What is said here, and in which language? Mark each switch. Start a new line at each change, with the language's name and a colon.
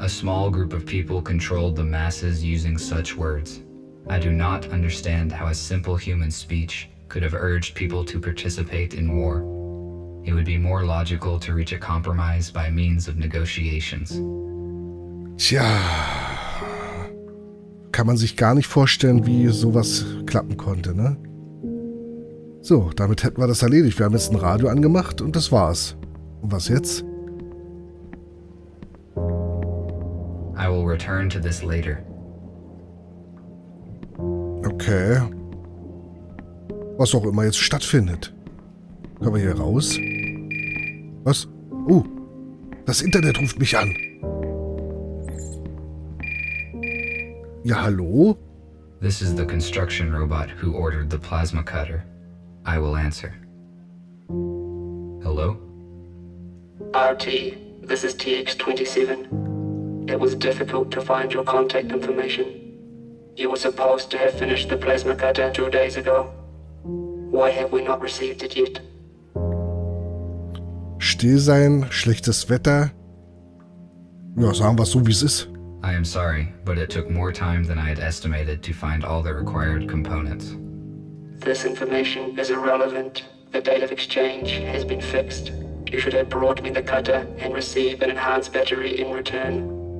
English: A small group of people controlled the masses using such words. I do not understand how a simple human speech could have urged people to participate in war. It would be more logical to reach a compromise by means of negotiations.
German: Tja. Kann man sich gar nicht vorstellen, wie sowas klappen konnte, ne? So, damit hätten wir das erledigt. Wir haben jetzt ein Radio angemacht und das war's. Und was jetzt?
English: I will return to this later. Okay.
German: Was auch immer jetzt stattfindet. Können wir hier raus? Was? Das Internet ruft mich an. Ja, hallo?
English: This is the construction robot who ordered the plasma cutter. I will answer. Hello? RT, this is TX-27. It was difficult to find your contact information. You were supposed to have finished the plasma cutter 2 days ago. Why have we not received it yet?
German: Still sein, schlechtes Wetter. Ja, sagen wir es so, wie es ist.
English: I am sorry, but it took more time than I had estimated to find all the required components. This information is irrelevant. The date of exchange has been fixed. You should have brought me the cutter and receive an enhanced battery in return.